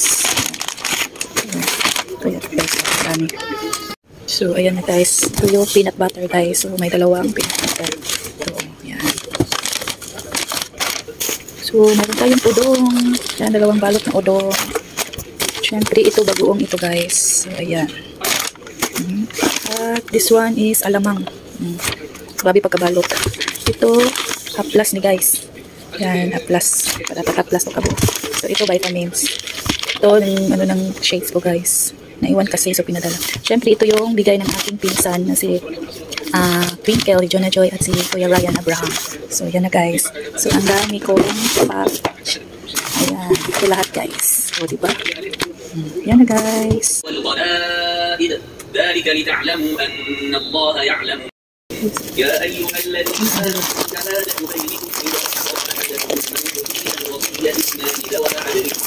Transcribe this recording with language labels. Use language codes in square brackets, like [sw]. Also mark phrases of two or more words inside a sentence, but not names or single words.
[tl] Ito yung guys. Marami. So, ayan na guys. Ito yung [en] peanut butter [tl] guys. So, may dalawang [en] peanut butter. [tl] Ito, yan. So, meron tayong udong. Yan, dalawang balot ng udong. Siyempre, ito bagoong ito guys. [en] So, ayan. At this one is alamang. Grabe pagkabalot. Ito, haplas ni guys. Yan, haplas. Dapat haplas o kabo. So, ito vitamins. Ito, ng shades ko guys. Naiwan kasi, so pinadala. Siyempre, ito yung bigay ng aking pinsan na si Twinkle, Jonah Joy, at si Kuya Ryan Abraham. So, yan na guys. So, ang dami kong package. Ayan. Ito lahat guys. So, diba? Yan na guys. [ar] يا أيها الذين آمنوا شهادة بينكم إذا حضر أحدكم الموت الوصية اثنان ذوى عدل